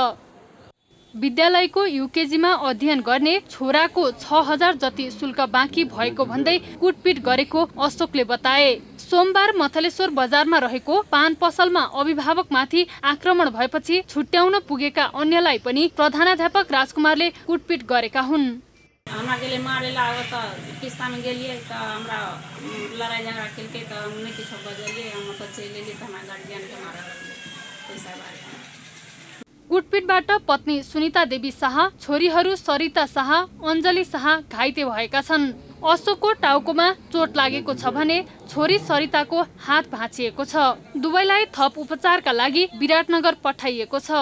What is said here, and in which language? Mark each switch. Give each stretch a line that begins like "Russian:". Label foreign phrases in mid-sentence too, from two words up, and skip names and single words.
Nepali: विद्यालयको युकेजीमा अध्ययन गर्ने छोराको 6000 जति शुल्क बाँकी भएको भन्दै कुटपिट गरेको अशोकले बताए। सोमबार मथलेश्वर बजारमा रहेको पान पसलमा अभिभावकमाथि आक्रमण भएपछि छुट्याउन पुगेका अन्यलाई पनि प्रधानाध्यापक राजकुमारले कुटपिट गरेका हुन्।
Maithili: हमरा गेले मारे लागो त किस्ता में गेलिए त हमरा लड़ाई झगड़ा केलके त हमने किछो बजलिए हम त चलिए त हमरा गार्जियन के मारा पैसा बारे।
Nepali: कुटपिटबाट पत्नी सुनिता देवी शाह, छोरीहरू सरिता शाह, अञ्जली शाह घाइते भएका छन्। अशोकको टाउकोमा चोट लागेको छ भने छोरी सरिताको हात भाँचिएको छ। दुवैलाई थप उपचारका लागि विराटनगर पठाइएको छ।